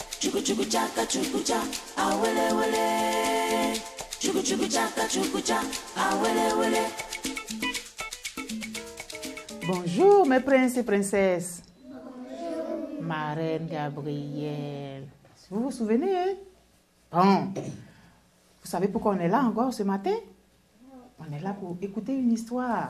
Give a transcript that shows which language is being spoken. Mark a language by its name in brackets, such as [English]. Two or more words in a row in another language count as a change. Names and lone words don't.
[French] chuku chuku chaka chukucha, awele wele. Chuku chuku chaka chukucha, awele wele. Bonjour mes princes et princesses. Bonjour. Ma reine Gabrielle. Vous vous souvenez, hein? Bon. Vous savez pourquoi on est là encore ce matin? On est là pour écouter une histoire.